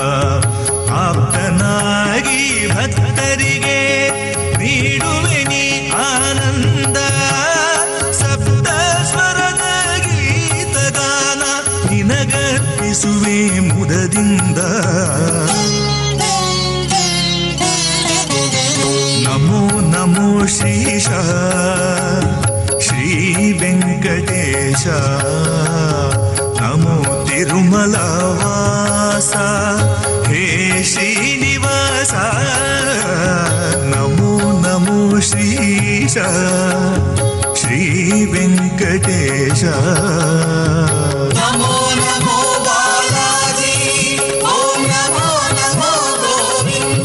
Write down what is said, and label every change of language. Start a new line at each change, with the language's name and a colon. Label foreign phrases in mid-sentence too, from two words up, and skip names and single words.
Kannada: ಆಪ್ತನಾಗಿ ಭಕ್ತರಿಗೆ ನೀಡುವೆ ನೀ ಆನಂದ ಸಪ್ತ ಸ್ವರದ ಗೀತಗಾನ ನಿನಗರ್ಪಿಸುವೆ ಮುದದಿಂದ
Sanskrit: ನಮೋ ನಮೋ ಶ್ರೀಶ ಶ್ರೀ ವೆಂಕಟೇಶ ನಮೋ ತಿರುಮಲ ವಾಸ हे श्रीनिवास नमो नमो श्रीश श्री वेंकटेश नमो नमो बालाजी ओम नमो नमो गोविंद